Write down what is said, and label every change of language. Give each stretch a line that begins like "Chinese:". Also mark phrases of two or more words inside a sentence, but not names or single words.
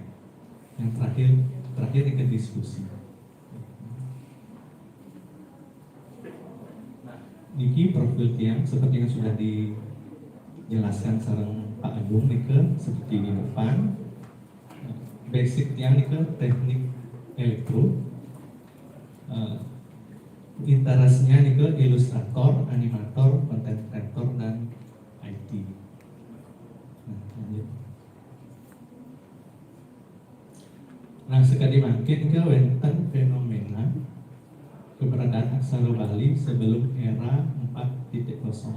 Indonesian: Yang terakhir ini diskusi. Niki profil tiang seperti yang sudah dijelaskan sareng Pak Agung niki seperti di depan. Basic
Balinese: tiang niki
Indonesian: teknik elektro. Interestnya nih ke ilustrator, animator,
English: content creator,
Indonesian: dan IT. Nah, lanjut. Nah, sekali makin ke wenten fenomena keberadaan aksara Bali sebelum era 4.0.